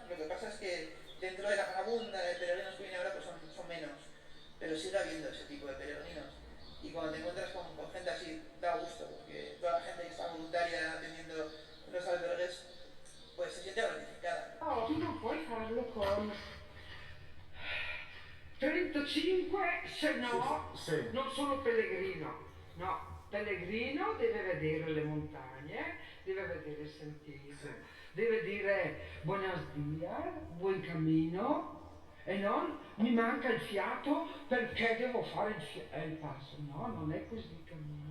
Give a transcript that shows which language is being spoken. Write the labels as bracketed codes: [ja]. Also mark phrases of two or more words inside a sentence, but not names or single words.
[es] Lo que pasa es que dentro de la marabunda de peregrinos que viene ahora pues son menos, pero sigue habiendo ese tipo de peregrinos, y cuando te encuentras con gente así da gusto, porque toda la gente que está voluntaria atendiendo los albergues pues se siente gratificada. [it] No, tu non puoi farlo con 35 se no non sono pellegrino. No, pellegrino deve vedere le montagne, deve vedere il sentiero, deve dire [es] buenos días, [it] buon cammino, e non mi manca il fiato perché devo fare il passo. No, non è così il cammino.